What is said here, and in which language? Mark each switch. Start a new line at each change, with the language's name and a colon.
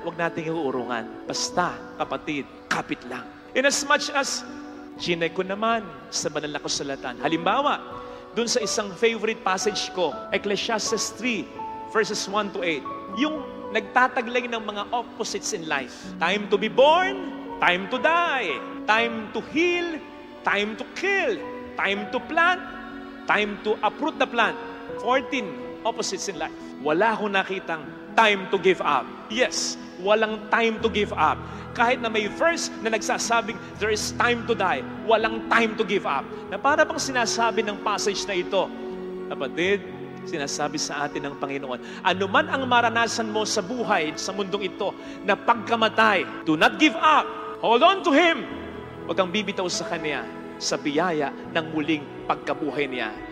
Filipino: Huwag nating iuurungan. Basta, kapatid, kapit lang.
English: In as much as
Filipino: ginay ko naman sa banal na kasulatan. Halimbawa, dun sa isang favorite passage ko, Ecclesiastes 3, verses 1 to 8. Yung nagtataglay ng mga
English: opposites in life. Time to be born, time to die. Time to heal, time to kill. Time to plant, time to uproot the plant. 14 opposites in life.
Filipino: Wala akong nakitang
English: time to give up.
Filipino: Yes, walang time to give up. Kahit na may verse na nagsasabing,
English: there is time to die,
Filipino: walang
English: time to give up.
Filipino: Na para bang sinasabi ng passage na ito, kapatid, sinasabi sa atin ng Panginoon, ano man ang maranasan mo sa buhay, sa mundong ito, na pagkamatay,
English: do not give up. Hold on to Him.
Filipino: Huwag kang bibitaw sa Kanya sa biyaya ng muling pagkabuhay niya.